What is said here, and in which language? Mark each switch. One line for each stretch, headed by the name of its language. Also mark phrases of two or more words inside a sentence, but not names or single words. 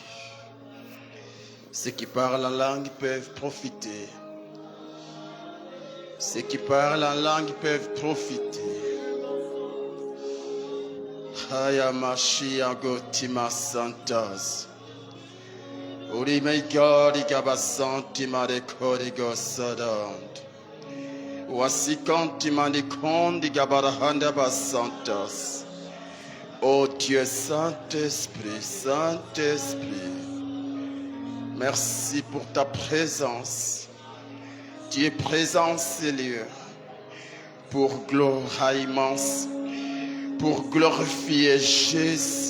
French: Ceux qui parlent en langue peuvent profiter. Ceux qui parlent en langue peuvent profiter. Hayamashi agotima santas. Urimegori gabasanti marekorigo sadant. Wasikanti manikondi gabarahanda basantas. Oh Dieu Saint-Esprit, Saint-Esprit, merci pour ta présence. Tu es présent, Seigneur, pour gloire immense, pour glorifier Jésus.